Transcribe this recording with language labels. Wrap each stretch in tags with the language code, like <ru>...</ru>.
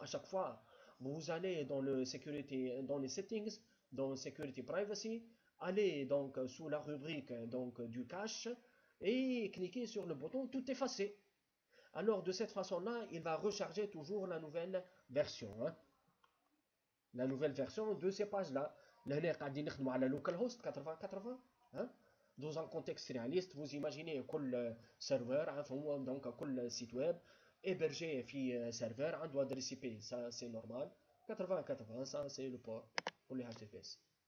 <fr>À chaque fois, vous allez dans le security, dans les settings, dans security privacy, allez donc sous la rubrique donc du cache et cliquez sur le bouton tout effacer. Alors de cette façon-là, il va recharger toujours la nouvelle version, hein. La nouvelle version de ces pages-là.</fr> <ar>لهنا قاعدين نخدموا على local host 8080 hein.</ar> <fr>Dans un contexte réaliste, vous imaginez كل serveur</fr> <ar>عفوا</ar> <fr>donc كل site web hébergé في serveur</fr> <ar>عنده</ar> <fr>adresse IP, ça c'est normal. 8080 ça c'est le port pour les HTTPS.</fr>